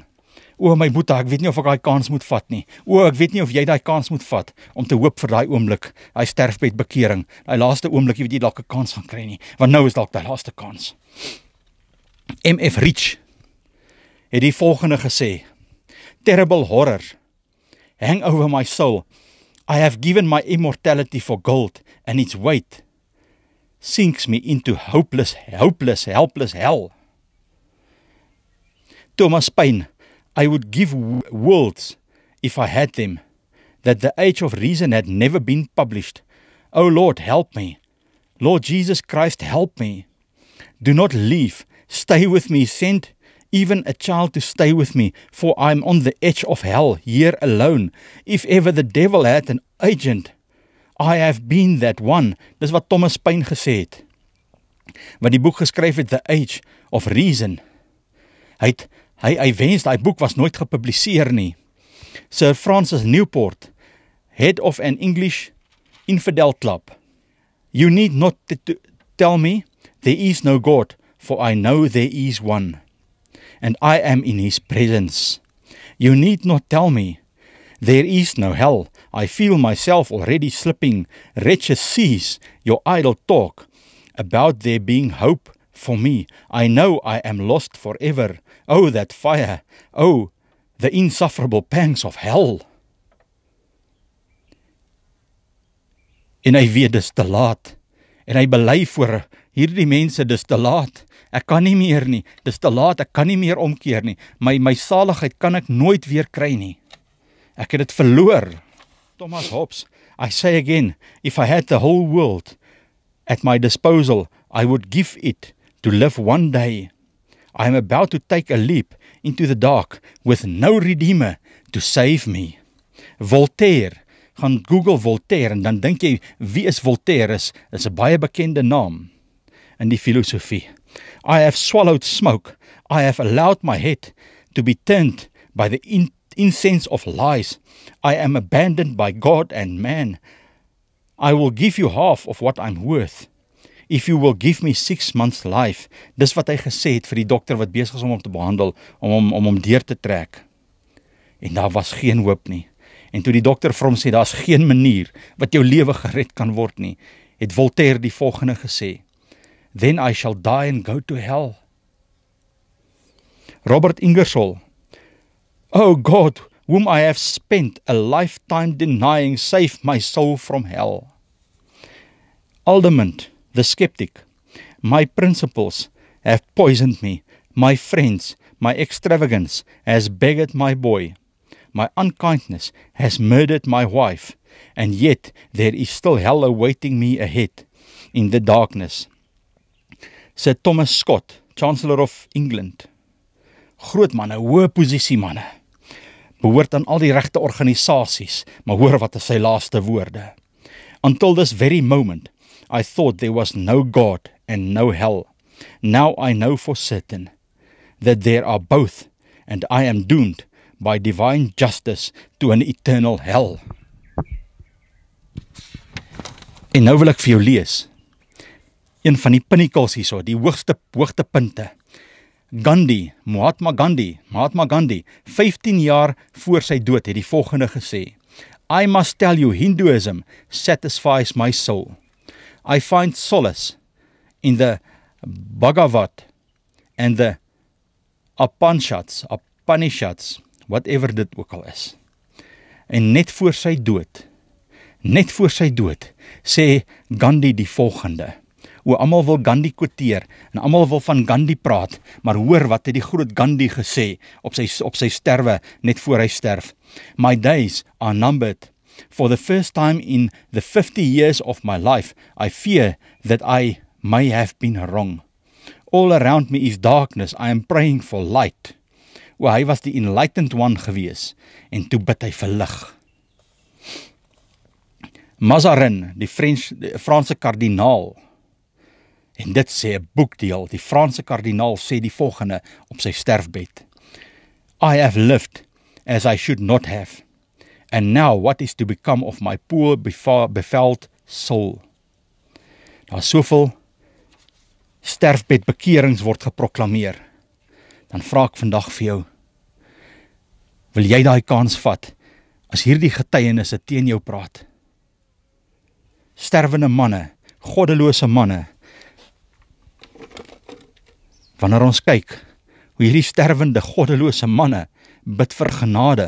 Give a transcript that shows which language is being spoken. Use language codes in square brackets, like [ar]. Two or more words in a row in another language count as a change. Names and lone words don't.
[af] O my boeta, ek weet nie of ek daai kans moet vat nie. O, ek weet nie of jy daai kans moet vat om te hoop vir daai oomblik, daai sterfbedbekering, daai laaste oomblik, jy weet jy dalk 'n kans gaan kry nie, want nou is dalk daai laaste kans. M.F. Rich het die volgende gesê: [en] Terrible horror hang over my soul. I have given my immortality for gold, and its weight sinks me into helpless hell. Thomas Paine: I would give worlds, if I had them, that the age of reason had never been published. O Lord, help me. Lord Jesus Christ, help me. Do not leave. Stay with me. Send even a child to stay with me, for I am on the edge of hell, here alone. If ever the devil had an agent, I have been that one. [af] Dis wat Thomas Paine gesê het, wat die boek geskryf het, The Age of Reason. Hy wens daai boek was nooit gepubliseer nie. [en] Sir Francis Newport, head of an English infidel club. You need not tell me there is no God, for I know there is one, and I am in his presence. You need not tell me there is no hell. I feel myself already slipping. Wretches, cease your idle talk about there being hope for me. I know I am lost forever. Oh, that fire. Oh, the insufferable pangs of hell. [af] En hy weet dis te laat. En hy bely voor hierdie mense, dis te laat. Ek kan nie meer nie. Dis te laat, ek kan nie meer omkeer nie. My saligheid kan ek nooit weer kry nie. Ek het dit verloor. [en] Thomas Hobbes: I say again, if I had the whole world at my disposal, I would give it to live one day. I am about to take a leap into the dark with no redeemer to save me. [af] Voltaire, gaan Google Voltaire en dan dink jy, wie is Voltaire? Is 'n baie bekende naam in die filosofie. [en] I have swallowed smoke. I have allowed my head to be turned by the incense of lies. I am abandoned by God and man. I will give you half of what I'm worth. If you will give me 6 months life. [af] Dis wat hy gesê het vir die dokter wat besig is om hom te behandel, om hom deur te trek. En daar was geen hoop nie. En toe die dokter vir hom sê, daar's geen manier wat jou lewe gered kan word nie, het Voltaire die volgende gesê, [en] Then I shall die and go to hell. Robert Ingersoll, Oh God, whom I have spent a lifetime denying, save my soul from hell. Aldemont, the skeptic, My principles have poisoned me. My friends, my extravagance has beggared my boy. My unkindness has murdered my wife. And yet there is still hell awaiting me ahead in the darkness. Sir Thomas Scott, Chancellor of England. [af] Groot manne, hoë posisie manne. Behoort aan al die regte organisasies, maar hoor wat is sy laaste woorde. [en] Until this very moment, I thought there was no God and no hell. Now I know for certain that there are both, and I am doomed by divine justice to an eternal hell. [af] En nou wil ek vir jou lees, een van die pinnacles hierso, die hoogtepunte. Mahatma Gandhi, 15 jaar voor sy dood, het die volgende gesê, [en] I must tell you, Hinduism satisfies my soul. I find solace in the Bhagavad and the Upanishads, whatever [af] dit ook al is. En net voor sy dood, sê Gandhi die volgende. Almal wil Gandhi quoteer, en almal wil van Gandhi praat, maar hoor wat het die groot Gandhi gesê, op sy sterwe, net voor hy sterf. [en] My days are numbered. For the first time in the 50 years of my life, I fear that I may have been wrong. All around me is darkness, I am praying for light. [af] Hy was die [en] enlightened one [af] gewees, en toe bid hy vir lig. Mazarin, die Franse kardinaal, en dit sê 'n boekdeel, die Franse kardinaal sê die volgende op sy sterfbed. [en] I have lived as I should not have, and now what is to become of my poor befouled soul? [af] Daar soveel sterfbedbekerings word geproklameer. Dan vra ek vandag vir jou, wil jy daai kans vat, as hierdie getuienisse teen jou praat? Sterwende manne, goddelose manne, wanneer ons kyk, hoe hierdie sterwende, goddelose manne bid vir genade,